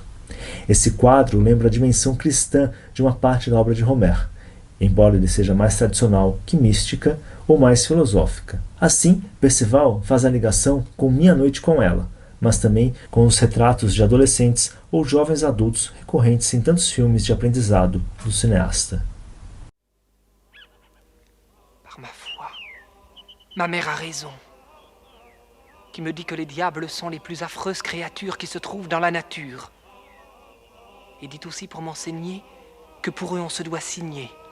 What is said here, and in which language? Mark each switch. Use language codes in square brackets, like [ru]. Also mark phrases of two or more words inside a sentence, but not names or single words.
[pt] Esse quadro lembra a dimensão cristã de uma parte da obra de Homer, embora ele seja mais tradicional que mística ou mais filosófica. Assim, Perceval faz a ligação com Minha Noite com Ela, mas também com os retratos de adolescentes ou jovens adultos recorrentes em tantos filmes de aprendizado do cineasta. [fr] Par ma foi, ma mère a raison, qui me dit que les diables sont les plus affreuses créatures qui se trouvent dans la nature. Et dit aussi pour m'enseigner que pour eux on se doit signer.